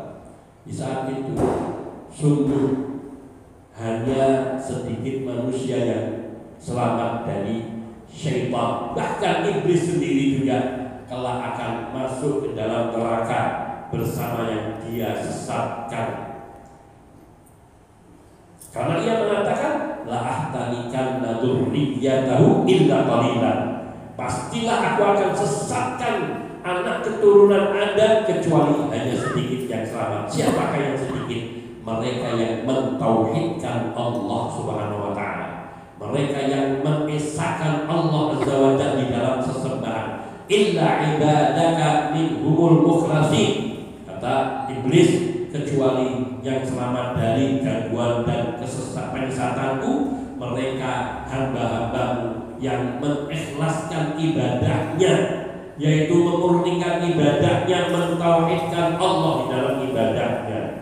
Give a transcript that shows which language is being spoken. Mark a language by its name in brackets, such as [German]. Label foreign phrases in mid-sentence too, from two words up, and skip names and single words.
[Indonesian] Di saat itu sungguh hanya sedikit manusia yang selamat dari syaitan. Bahkan iblis sendiri juga kelak akan masuk ke dalam neraka bersama yang dia sesatkan. Karena ia mengatakan, [Arabic] لأحتنكن ذريته إلا قليلا. [Indonesian] Pastilah aku akan sesatkan anak keturunan Adam kecuali hanya sedikit yang selamat. Siapakah yang sedikit? Mereka yang mentauhidkan Allah [Arabic] سبحانه وتعالى. [Indonesian] Mereka yang mengesahkan Allah [Arabic] عز وجل [Indonesian] di dalam sesembahan. [Arabic] إلا عبادك منهم المخلصين, [Indonesian] kata iblis, kecuali yang selamat dari gangguan dan penyesatanku, mereka hamba-hambamu yang mengikhlaskan ibadahnya, yaitu memurnikan ibadahnya, mentauhidkan Allah di dalam ibadahnya.